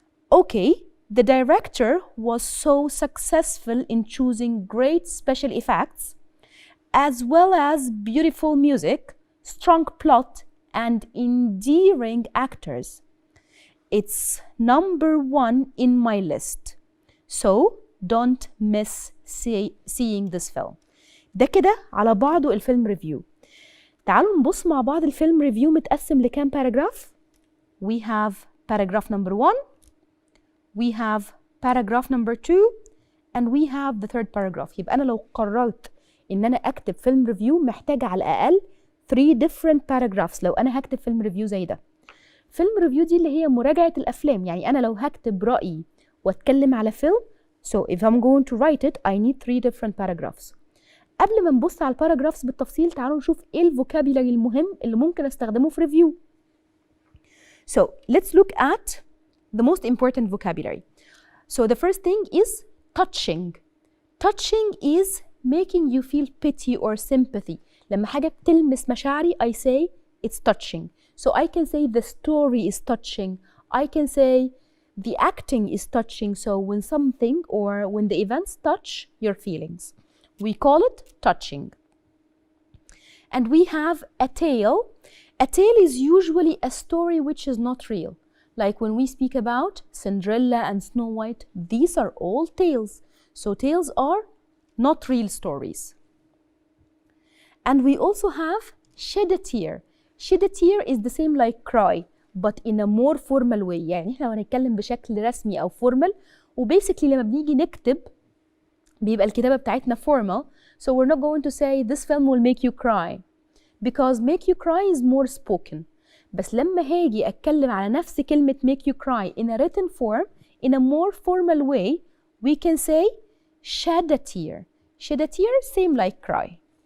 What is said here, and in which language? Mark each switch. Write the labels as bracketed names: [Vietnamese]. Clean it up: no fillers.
[English] Okay, the director was so successful in choosing great special effects, as well as beautiful music, strong plot, and endearing actors. It's #1 in my list. So don't miss seeing this film. [Arabic] ده كده على بعضه الفيلم ريفيو. تعالوا نبص مع بعض الفيلم ريفيو متقسم لكام باراجراف. [English] We have paragraph number 1, we have paragraph number 2, and we have the third paragraph. [Arabic] يبقى أنا لو قررت إن أنا أكتب فيلم ريفيو محتاجة على الأقل 3 different paragraphs لو أنا هكتب فيلم ريفيو زي ده. فيلم ريفيو دي اللي هي مراجعة الأفلام. يعني أنا لو هكتب رأيي وأتكلم على فيلم, [English] so if I'm going to write it, I need 3 different paragraphs. [Arabic] قبل ما نبص على الباراجرافز بالتفصيل تعالوا نشوف ايه الفوكابيلاري المهم اللي ممكن استخدمه في ريفيو. [English] So let's look at the most important vocabulary. So the first thing is touching. Touching is making you feel pity or sympathy. [Arabic] لما حاجة بتلمس مشاعري [English] I say it's touching. So I can say the story is touching. I can say the acting is touching. So when something or when the events touch your feelings, we call it touching. And we have a tale. A tale is usually a story which is not real. Like when we speak about Cinderella and Snow White, these are all tales. So tales are not real stories. And we also have shed a tear. Shed a tear is the same like cry, but in a more formal way. [Arabic] يعني احنا هنتكلم بشكل رسمي أو formal. وباسically لما بنيجي نكتب بيبقى الكتابة بتاعتنا formal. [English] So we're not going to say this film will make you cry, because make you cry is more spoken. [Arabic] بس لما هاجي أتكلم على نفس كلمة [English] make you cry in a written form, in a more formal way, we can say shed a tear. Shed a tear, same like cry.